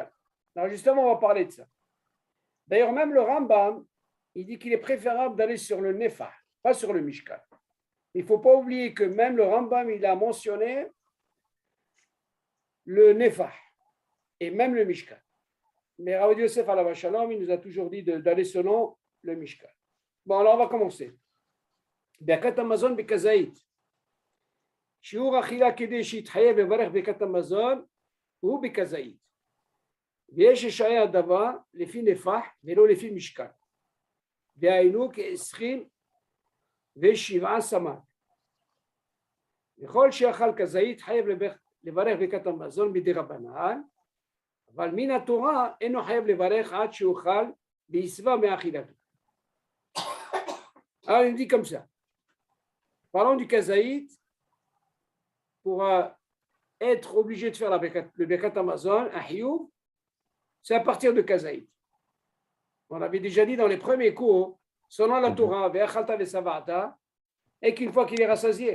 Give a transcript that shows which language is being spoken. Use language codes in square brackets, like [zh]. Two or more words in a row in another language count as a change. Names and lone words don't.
[fr] Alors justement, on va parler de ça. D'ailleurs, même le Rambam, il dit qu'il est préférable d'aller sur le nefa, pas sur le mishkan. Il ne faut pas oublier que même le Rambam, il a mentionné le nefa et même le mishkan. Mais Rav Yosef [he] עליו השלום, [fr] il nous a toujours dit d'aller selon le mishkan. Bon, alors on va commencer. [he] ברכת המזון בכזית. שיעור אכילה כדי שיתחייב לברך ברכת המזון הוא בכזית. ויש לשער הדבר לפי נפח ולא לפי משקל. והיינו כ27 סמ"ק. וכל שאכל כזית חייב לברך ברכת המזון מדרבנן, אבל מן התורה אינו חייב לברך עד שאוכל וישבע מאכילתו. [fr] Alors il dit comme ça. Parlons du kazaït. Pour être obligé de faire le [he] ברכת המזון, [fr] un hiyuv, c'est à partir de kazaït. On avait déjà dit dans les premiers cours, selon la Torah, [he] ואכלת ושבעת, [fr] et qu'une fois qu'il est rassasié.